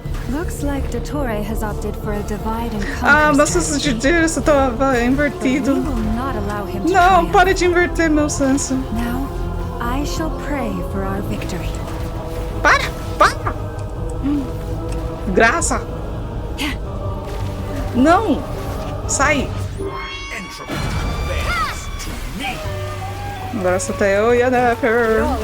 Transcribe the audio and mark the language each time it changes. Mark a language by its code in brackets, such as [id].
[en] Looks like Dottore has opted for a divide and conquer. [pt] Ah, meu senso de Deus tava invertido. Não, para de inverter meu senso. [en] Now, I shall pray for our victory. [pt] Para! Graça! Não! Sai! Agora só tá eu e a Nefer.